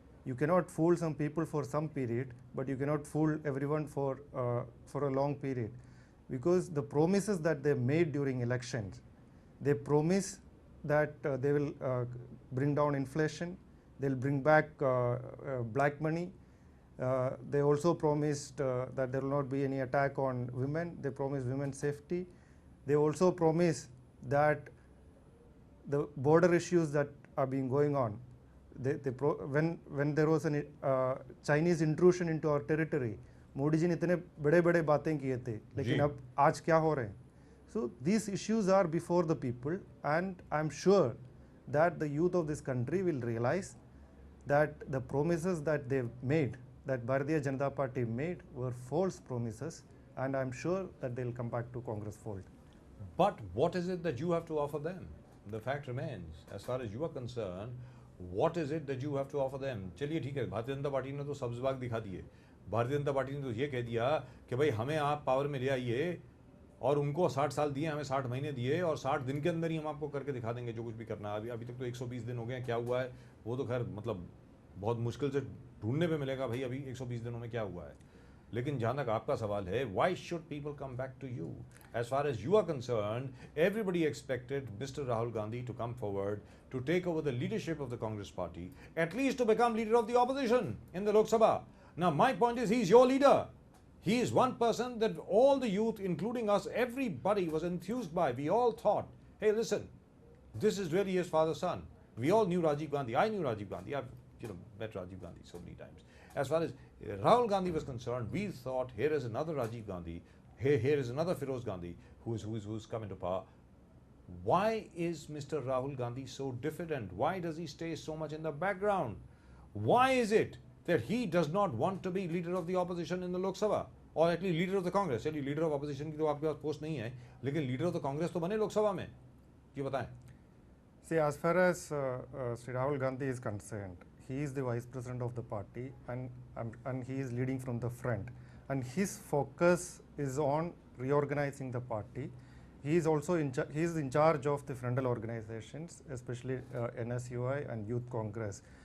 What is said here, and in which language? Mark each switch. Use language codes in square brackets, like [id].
[en] You cannot fool some people for some period, but you cannot fool everyone for a long period, because the promises that they made during elections, they promise that they will bring down inflation, they'll bring back black money. They also promised that there will not be any attack on women. They promised women's safety. They also promised that the border issues that are being going on, when there was an Chinese intrusion into our territory, [hi] Modi ji ने इतने बड़े बड़े बातें किए थे, लेकिन अब आज क्या हो रहे हैं? [en] So these issues are before the people, and I'm sure that the youth of this country will realize that the promises that they've made, that Bharatiya Janata Party made, were false promises, and I'm sure that they'll come back to Congress fold. But what is it that you have to offer them? The fact remains, as far as you are concerned, what is it that you have to offer them? [hi] चलिए ठीक है, Bharatiya Janata party ने तो सब्ज बाग दिखा दिए, Bharatiya Janata party ने तो ये कह दिया कि भाई हमें आप पावर में ले आइए, और उनको 60 साल दिए, हमें 60 महीने दिए, और 60 दिन के अंदर ही हम आपको करके दिखा देंगे जो कुछ भी करना है। अभी तक तो 120 दिन हो गए हैं, क्या हुआ है वो तो खैर मतलब बहुत मुश्किल से ढूंढने पे मिलेगा भाई अभी 120 दिनों में क्या हुआ है। लेकिन जहाँ तक आपका सवाल है, [en] Why should people come back to you? As far as you are concern, everybody expected mister Rahul Gandhi to come forward to take over the leadership of the Congress party, at least to become leader of the opposition in the Lok Sabha. Now my point is, he is your leader. He is one person that all the youth, including us, everybody was enthused by. We all thought, hey, listen, this is really his father's son. We all knew Rajiv Gandhi. I knew Rajiv Gandhi. I've met Rajiv Gandhi so many times. As far as Rahul Gandhi was concerned, we thought, here is another Rajiv Gandhi. Here is another Feroz Gandhi who's come into power. Why is Mr. Rahul Gandhi so diffident? Why does he stay so much in the background? Why is it that he does not want to be leader of the opposition in the Lok Sabha, or at least leader of the Congress? [hi] चलिए [en] leader of opposition [hi] की तो आपके पास post नहीं है, लेकिन [en] leader of the Congress [hi] तो बने लोकसभा में, ये बताएं। [en] See, as far as Sri Rahul Gandhi is concerned, he is the vice president of the party, and he is leading from the front, and his focus is on reorganizing the party. He is also in charge of the frontal organizations, especially NSUI and Youth Congress.